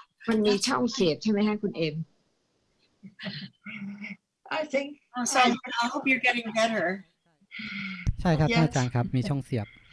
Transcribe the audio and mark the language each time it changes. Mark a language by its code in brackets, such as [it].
[th] มันมีช่องเสียบใช่ไหมคะคุณเอ็ม [en] I think. So I hope you're getting better. [th] ใช่ครับท่านอาจารย์ครับมีช่องเสียบ